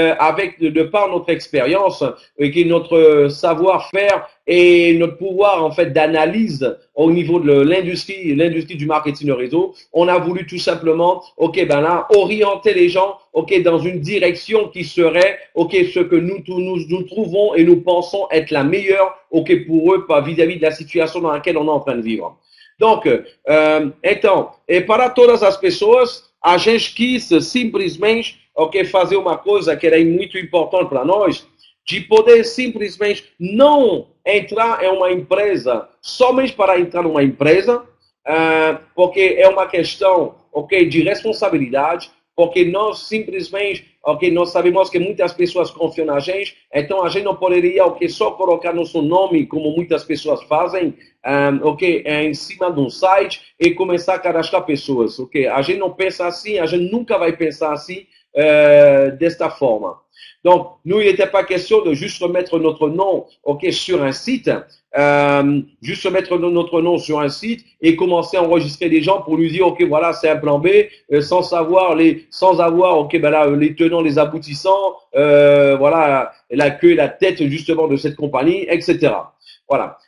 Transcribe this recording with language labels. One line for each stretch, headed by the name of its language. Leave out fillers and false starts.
French: avec de par notre expérience, et notre savoir-faire et notre pouvoir, en fait, d'analyse au niveau de l'industrie du marketing de réseau, on a voulu tout simplement, ok, ben là, orienter les gens, ok, dans une direction qui serait, ok, ce que nous trouvons et nous pensons être la meilleure, ok, pour eux, vis-à-vis de la situation dans laquelle on est en train de vivre.
Portuguese: Donc, então, para todas as pessoas, a gente quis simplesmente, ok, fazer uma coisa que era muito importante para nós, de poder simplesmente não entrar em uma empresa somente para entrar numa empresa, porque é uma questão, ok, de responsabilidade, porque nós simplesmente, ok, nós sabemos que muitas pessoas confiam na gente, então a gente não poderia, ok, só colocar nosso nome, como muitas pessoas fazem, ok, em cima de um site e começar a cadastrar pessoas, ok? A gente não pensa assim, a gente nunca vai pensar assim, desta forma.
French: Donc, nous, il n'était pas question de juste remettre notre nom, ok, sur un site, juste mettre notre nom sur un site et commencer à enregistrer des gens pour lui dire, ok, voilà, c'est un plan B, sans avoir, ok, ben là, les tenants, les aboutissants, voilà, la queue et la tête, justement, de cette compagnie, etc. Voilà.